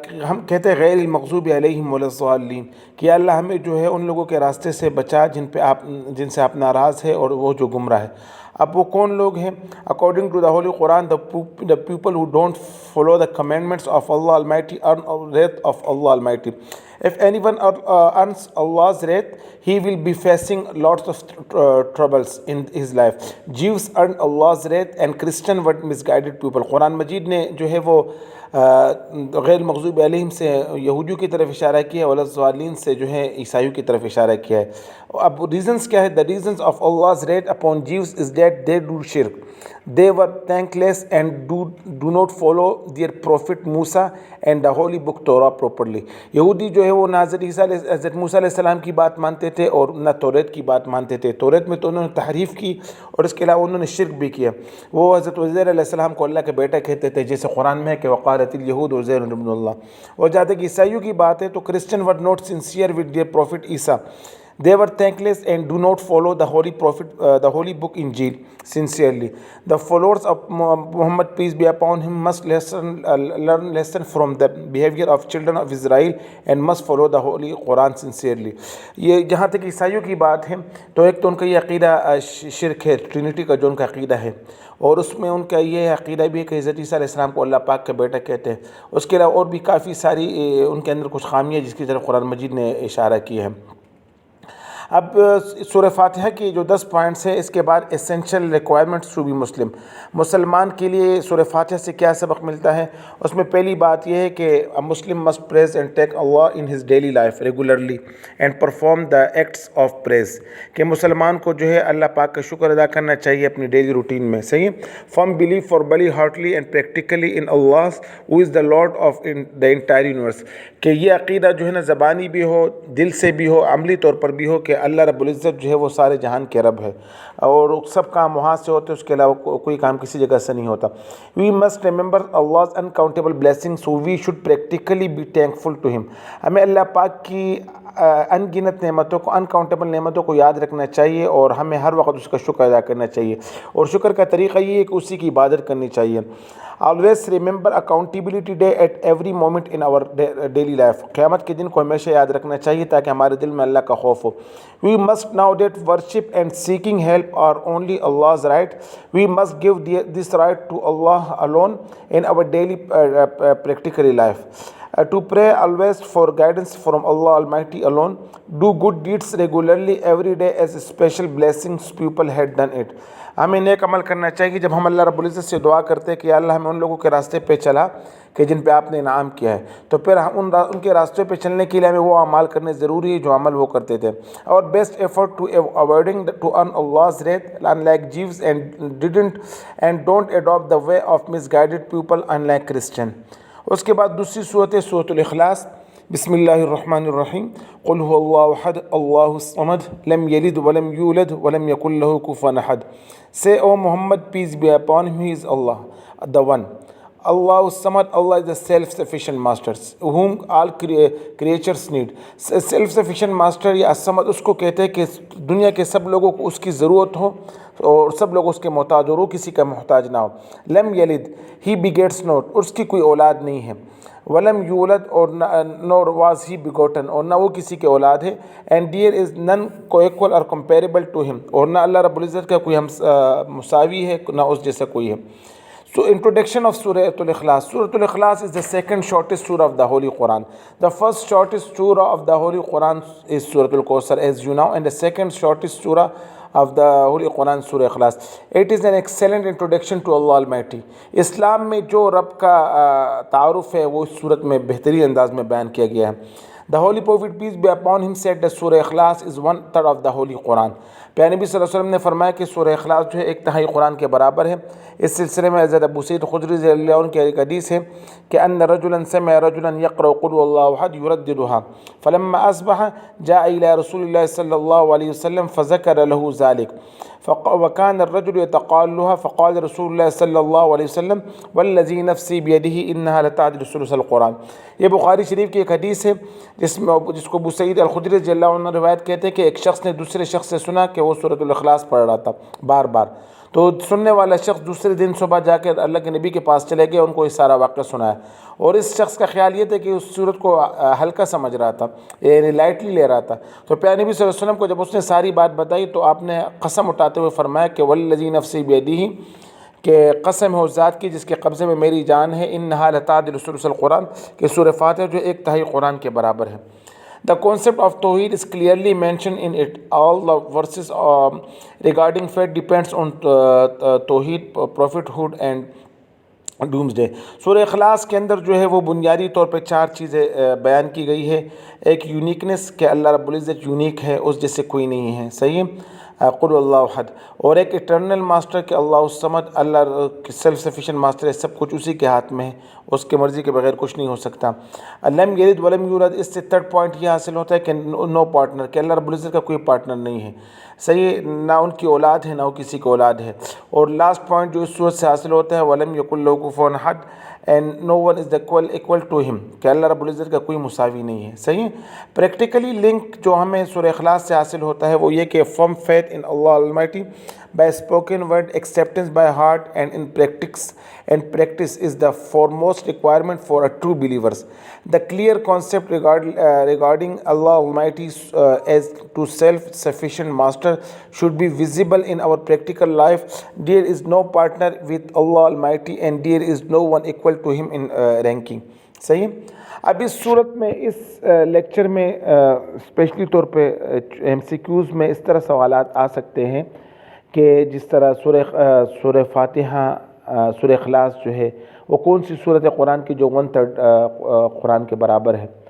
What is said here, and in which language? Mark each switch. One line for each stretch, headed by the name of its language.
Urdu: ہم کہتے ہیں
Arabic: غیر المغضوب علیہم ولا الضالین،
Urdu: کہ اللہ ہمیں جو ہے ان لوگوں کے راستے سے بچا جن سے آپ ناراض ہے اور وہ جو گمراہ ہے۔ اب وہ کون لوگ ہیں؟
English: according to the holy Quran, the people who don't follow the commandments of Allah Almighty
Urdu: earn wrath of Allah Almighty.
English: If anyone earns Allah's wrath, he will be facing lots of troubles in his life. Jews earn Allah's wrath and Christian were misguided people.
Urdu: قرآن مجید نے جو ہے وہ
Arabic: غیر مغضوب علیہم
Urdu: سے یہودیوں کی طرف اشارہ کیا ہے،
Arabic: ولا الضالین
Urdu: سے جو ہے عیسائیوں کی طرف اشارہ کیا ہے۔ اب ریزنز کیا ہے؟
English: The reasons of Allah's wrath upon Jews is that they do shirk. They were thankless and do not follow their prophet Musa and the holy book Torah properly.
Urdu: یہودی جو ہے وہ نہ حضرت موسیٰ علیہ السلام کی بات مانتے تھے اور نہ توریت کی بات مانتے تھے۔ توریت میں تو انہوں نے تحریف کی اور اس کے علاوہ انہوں نے شرک بھی کیا۔ وہ حضرت عزیر علیہ السلام کو اللہ کے بیٹا کہتے تھے، جیسے قرآن میں ہے کہ
Arabic: وقالت الیہود عزیر ابن اللہ۔
Urdu: اور جہاں تک عیسائیوں کی بات ہے تو
English: Christian were not sincere with their prophet
Urdu: Isa.
English: They were thankless and do not follow the holy prophet, the holy book Injil sincerely. The followers of Muhammad, peace be upon him, must learn lesson from the behavior of children of Israel and must follow the holy Quran sincerely.
Urdu: یہ جہاں تک عیسائیوں کی بات ہے تو ایک تو ان کا یہ عقیدہ شرک ہے، ٹرینٹی کا جو ان کا عقیدہ ہے، اور اس میں ان کا یہ عقیدہ بھی ہے کہ حضرت عیسیٰ علیہ السلام کو اللہ پاک کا بیٹا کہتے ہیں. اس کے علاوہ اور بھی کافی ساری ان کے اندر کچھ خامیاں جس کی طرف قرآن مجید نے اشارہ کیا ہے. اب سورہ فاتحہ کی جو 10 پوائنٹس ہیں، اس کے بعد
English: essential requirements to be Muslim,
Urdu: مسلمان کے لیے سورہ فاتحہ سے کیا سبق ملتا ہے. اس میں پہلی بات یہ ہے کہ
English: Muslim must prays and take Allah in his daily life regularly and perform the acts of prayers,
Urdu: کہ مسلمان کو جو ہے اللہ پاک کا شکر ادا کرنا چاہیے اپنی ڈیلی روٹین میں. صحیح.
English: firm believe for بلی heartly and practically in Allah who is the lord of the entire universe,
Urdu: کہ یہ عقیدہ جو ہے نا زبانی بھی ہو، دل سے بھی ہو، عملی طور پر بھی ہو کہ اللہ رب العزت جو ہے وہ سارے جہان کے رب ہے اور سب کام وہاں سے ہوتے، اس کے علاوہ کوئی کام کسی جگہ سے نہیں ہوتا.
English: We must remember Allah's uncountable blessings, so we should practically be thankful to him.
Urdu: ہمیں اللہ پاک کی ان گنت نعمتوں کو، انکاؤنٹیبل نعمتوں کو یاد رکھنا چاہیے اور ہمیں ہر وقت اس کا شکر ادا کرنا چاہیے، اور شکر کا طریقہ یہ ہے کہ اسی کی عبادت کرنی چاہیے.
English: always remember accountability day at every moment in our daily life,
Urdu: قیامت کے دن کو ہمیشہ یاد رکھنا چاہیے تاکہ ہمارے دل میں اللہ کا خوف ہو.
English: We must know that worship and seeking help are only Allah's right. We must give this right to Allah alone in our daily practical life. To pray always for guidance from Allah Almighty alone. Do good deeds regularly every day as special blessings people had done it.
Urdu: ہمیں نیک عمل کرنا چاہیے. جب ہم اللہ رب العزت سے دعا کرتے ہیں کہ یا اللہ ہمیں ان لوگوں کے راستے پہ چلا کہ جن پہ آپ نے انعام کیا ہے، تو پھر ان کے راستے پہ چلنے کے لیے ہمیں وہ اعمال کرنے ضروری ہے جو عمل وہ کرتے تھے.
English: اور best effort to avoiding to earn Allah's wrath unlike Jews and don't adopt the way of misguided people unlike Christian.
Urdu: اس کے بعد دوسری صورت ہے سورۃ الاخلاص.
Arabic: بسم اللہ الرحمن الرحیم. قل هو اللہ احد اللہ الصمد لم یلد ولم یولد ولم یکن له کفوا احد.
English: Say, O Muhammad, peace be upon him, he is Allah, the one. Allah Samad, Allah is the self-sufficient master, whom all creatures need. Self-sufficient master
Urdu: یا الصمد اس کو کہتے ہیں کہ دنیا کے سب لوگوں کو اس کی ضرورت ہو اور سب لوگ اس کے محتاج ہو، وہ کسی کا محتاج نہ ہو.
Arabic: لم یلد،
English: he begets not،
Urdu: اس کی کوئی اولاد نہیں ہے.
Arabic: ولم یولد،
Urdu: اور
English: nor was he begotten،
Urdu: اور نہ وہ کسی کے اولاد ہے.
English: and there is none co-equal or comparable to him،
Urdu: اور نہ اللہ رب العزت کا کوئی مساوی ہے، نہ اس جیسا کوئی ہے.
English: So introduction of Surah Al-Ikhlas. Surah Al-Ikhlas is the second shortest surah of the Holy Quran. The first shortest surah of the Holy Quran is Surah Al-Kawthar, as you know, and the second shortest surah of the Holy Quran, Surah Ikhlas. It is an excellent introduction to Allah Almighty.
Urdu: اسلام میں جو رب کا تعارف ہے وہ اس صورت میں بہترین انداز میں بیان کیا گیا ہے.
English: The Holy Prophet, peace be upon him, said that Surah Ikhlas is 1/3 of the Holy Quran.
Urdu: پیارے نبی صلی اللہ علیہ وسلم نے فرمایا کہ سورہ اخلاص جو ہے 1/3 قرآن کے برابر ہے. اس سلسلے میں حضرت ابو سعید خدری رضی اللہ عنہ کی ایک حدیث ہے کہ
Arabic: ان رجلا سمع رجلا يقرأ قل هو الله احد يرددها فلما اصبح جاء الى رسول الله صلى الله عليه وسلم فذكر له ذلك وكان الرجل يتقالها فقال رسول الله صلى الله عليه وسلم والذي نفسي بيده انها لتعدل ثلث القرآن.
Urdu: یہ بخاری شریف کی ایک حدیث ہے جس کو ابو سعید الخدری رضی اللہ عنہ روایت کہتے ہیں کہ ایک شخص نے دوسرے شخص سے سنا کہ وہ سورۃ الاخلاص پڑھ رہا تھا بار بار. تو سننے والا شخص دوسرے دن صبح جا کے اللہ کے نبی کے پاس چلے گئے، ان کو یہ سارا واقعہ سنایا. اور اس شخص کا خیال یہ تھا کہ اس صورت کو ہلکا سمجھ رہا تھا، یعنی لائٹلی لے رہا تھا. تو پیارے نبی صلی اللہ علیہ وسلم کو جب اس نے ساری بات بتائی تو آپ نے قسم اٹھاتے ہوئے فرمایا کہ
Arabic: والذی نفسی بیدہ،
Urdu: کہ قسم ہے اس ذات کی جس کے قبضے میں میری جان ہے،
Arabic: انہا لتعدل ثلث القرآن،
Urdu: کہ سورہ فاتحہ جو 1/3 قرآن کے برابر ہے.
English: The concept of Tawheed is clearly mentioned in it. All the verses regarding faith depends on Tawheed, prophethood and doomsday.
Urdu: سورہ اخلاص کے اندر جو ہے وہ بنیادی طور پہ 4 چیزیں بیان کی گئی ہے. ایک یونیکنس، کہ اللہ رب العزت یونیک ہے، اس جیسے کوئی نہیں ہے. صحیح.
Arabic: قل اللہ احد.
Urdu: اور ایک ایٹرنل ماسٹر کہ
Arabic: اللہ الصمد،
Urdu: اللہ سیلف سفیشینٹ ماسٹر ہے، سب کچھ اسی کے ہاتھ میں ہے، اس کے مرضی کے بغیر کچھ نہیں ہو سکتا.
Arabic: لم یلد ولم یولد،
Urdu: اس سے 3rd پوائنٹ یہ حاصل ہوتا ہے کہ نو پارٹنر، کہ اللہ رب العزت کا کوئی پارٹنر نہیں ہے. صحیح. نہ ان کی اولاد ہے نہ وہ کسی کی اولاد ہے. اور لاسٹ پوائنٹ جو اس صورت سے حاصل ہوتا ہے
Arabic: ولم یکن لہ کفوا احد،
English: and no one is equal to him,
Urdu: کہ اللہ رب العزت کا کوئی مساوی نہیں ہے. صحیح ہے. پریکٹیکلی لنک جو ہمیں سورہ اخلاص سے حاصل ہوتا ہے وہ یہ کہ
English: firm faith in Allah Almighty by spoken word, acceptance by heart and in practice is the foremost requirement for a true believers. The clear concept regarding Allah Almighty as to self-sufficient master should be visible in our practical life. There is no partner with Allah Almighty and there is no one equal to him in ranking.
Urdu: صحیح. اب اس صورت میں اس lecture میں especially طور پہ M C Qs میں اس طرح سوالات آ سکتے ہیں کہ جس طرح سورہ فاتحہ، سورہ اخلاص جو ہے وہ کون سی صورت قرآن کی جو 1/3 قرآن کے برابر ہے.